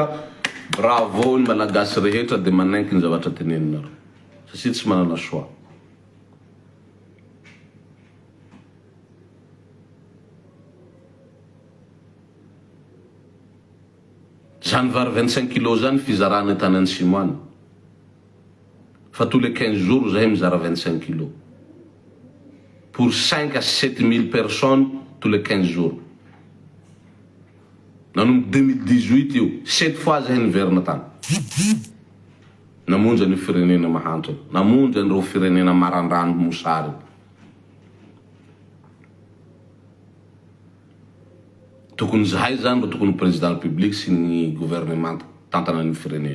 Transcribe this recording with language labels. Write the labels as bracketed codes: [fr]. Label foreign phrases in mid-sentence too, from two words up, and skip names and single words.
[mg] Bravo ny malagasy rehetra de manaiky ny zavatra teneninareo satria tsy manana choix. Zany vary 25 kilo zany fizarana tanany Simoany. Fa [fr] tous les 15 jours [mg] zahay mizara 25 kilo. [fr] Pour 5 à 7 000 personnes tous les 15 jours. [mg] Nanombo 2018 io 7 fois zahay niverina tany. Namonjy ny firenena mahantra, namonjy an'ireo firenena marandrano mosary. Tokony zahay zany ro tokony [fr] président republique [mg] sy ny gouvernement tantana ny firenena.